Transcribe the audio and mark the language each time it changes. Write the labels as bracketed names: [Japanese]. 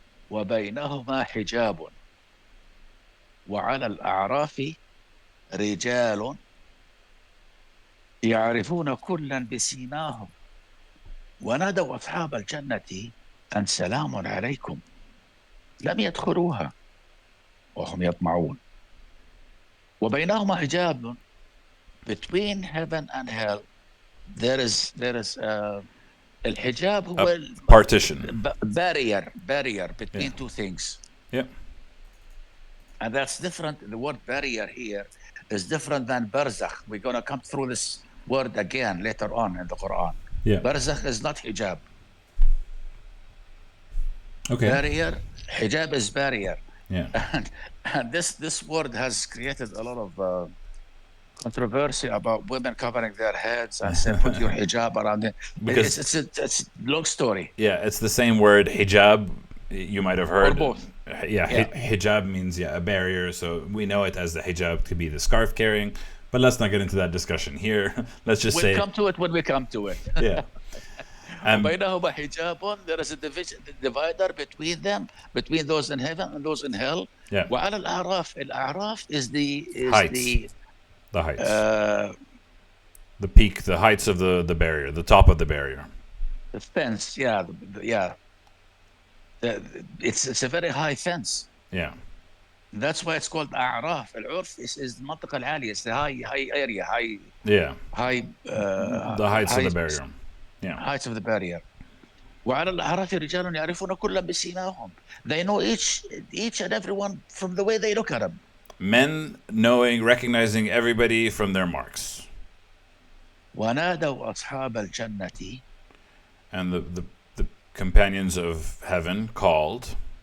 [Arabic] وبينهما حجاب وعلى الأعراف رجال يعرفون كلا بسيماهم ونادوا أصحاب الجنة أن سلام عليكم لم يدخلوها وهم يطمعون. وبينهما حجاب. [English] Between heaven and hell there is [Arabic] الحجاب هو [English] partition, barrier between two things. Yeah. And that's different. The word barrier here is different than barzakh. We're going to come through this word again later on in the Quran. Yeah. Barzakh is not hijab. Okay. Barrier, hijab is barrier. Yeah. And this word has created a lot of controversy about women covering their heads and say, put your hijab around it. Because It's a long story. yeah, it's the same word hijab. You might have heard. Or both. Yeah, Yeah. hijab means a barrier. So we know it as the hijab to be the scarf carrying. But let's not get into that discussion here. Let's just We'll say come to it when we come to it. yeah. [Arabic] وبينهما حجاب, [English] there is a division, divider between them, between those in heaven and those in hell. Yeah. [Arabic] وعلى الأعراف [English] is Heights. The heights. uh, the peak, the heights of the barrier, the top of the barrier. the fence. Yeah, yeah. It's a very high fence. Yeah. That's why it's called أعراف. [Arabic] العرف [English] is [Arabic] المنطقة العالية. [English] It's the high area, Yeah. the heights of the barrier. Yeah. Heights of the barrier. [Arabic] وعلى الأعراف رجال يعرفون كلا بسيماهم. [English] They know each and everyone from the way they look at them. Men recognizing everybody from their marks. [Arabic] ونادوا أصحاب الجنة. [English] And the companions of heaven called.